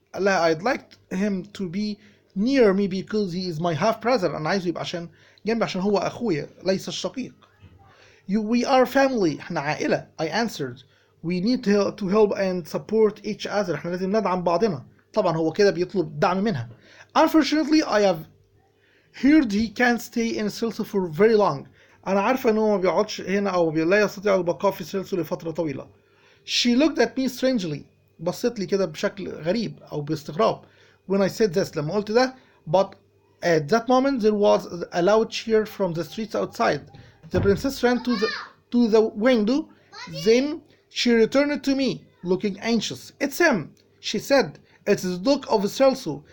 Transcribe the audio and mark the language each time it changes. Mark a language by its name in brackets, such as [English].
[Arabic] قال لها [English] I'd like him to be near me because he is my half brother. [Arabic] أنا عايزه يبقى عشان جنبي عشان هو أخويا ليس الشقيق. [English] We are family. [Arabic] احنا عائلة. [English] I answered. We need to help and support each other. [Arabic] احنا لازم ندعم بعضنا. طبعا هو كده بيطلب دعم منها. [English] Unfortunately, I have heard he can't stay in Celso for very long. [Arabic] أنا عارفة إن هو ما بيقعدش هنا أو لا يستطيع البقاء في سيلسو لفترة طويلة. [English] She looked at me strangely. [Arabic] بصت لي كده بشكل غريب أو باستغراب. [English] When I said this [Arabic] لما قلت ده. [English] But at that moment there was a loud cheer from the streets outside. The princess ran to the window. Then she returned to me, looking anxious. It's him, she said. It's the Duke of Celso.